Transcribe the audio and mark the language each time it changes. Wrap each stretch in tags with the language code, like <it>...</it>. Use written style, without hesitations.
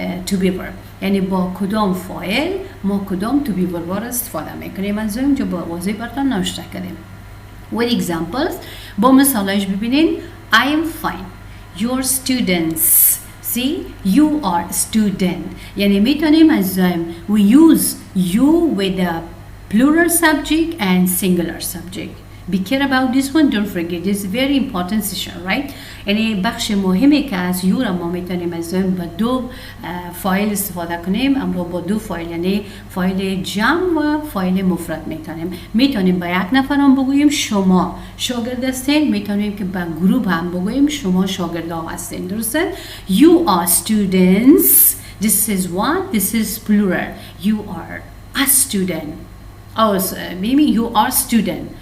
<en>to be verb</en> <fa>یعنی با کدام فاعل ما کدام to be verb را استفاده میکنیم من اینجا با واضح براتون نوشته کردیم</fa> <en>with examples</en> <fa>با مثالش ببینین</fa> <en>I am fine your students see you are student</en> <fa>یعنی میتونیم از</fa> <en>we use you with a plural subject and singular subject be care about this one. Don't forget, this is very important session, right?</en> <fa>یعنی بخش مهمی که از یورا ما میتونیم از اون با دو فایل استفاده کنیم، اما با دو فایل، یعنی فایل جمع و فایل مفرد میتونیم با یک نفر هم بگوییم شما شاگرد هستین، میتونیم که با گروه هم بگوییم شما شاگرد ها هستین. درسته؟</fa> <en>You are students. This is what? This is plural. You are a student. Oh, so maybe you are student.</en>